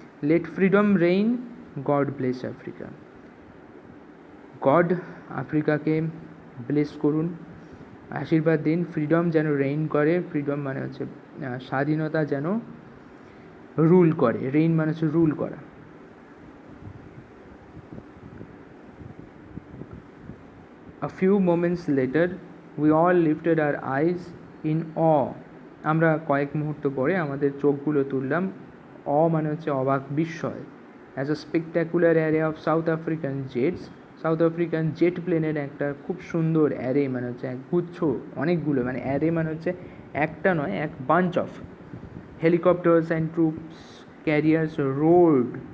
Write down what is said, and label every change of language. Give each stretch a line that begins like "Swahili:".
English: Let freedom reign, God bless Africa.
Bangla: God আফ্রিকাকে bless করুন, আশীর্বাদ দিন, ফ্রিডম যেন রেইন করে। ফ্রিডম মানে হচ্ছে স্বাধীনতা যেন রুল করে, রেইন মানে হচ্ছে রুল করা।
English: A few moments later, we all lifted our eyes in awe.
Bangla: আমরা কয়েক মুহূর্ত পরে আমাদের চোখগুলো তুললাম, মানে হচ্ছে অবাক, বিস্ময়।
English: as a spectacular array of South African jets,
Bangla: south African jet প্লেনের একটা খুব সুন্দর অ্যারে মানে হচ্ছে এক গুচ্ছ, অনেকগুলো, মানে অ্যারে মানে হচ্ছে একটা নয়,
English: এক bunch of helicopters and troops carriers roared.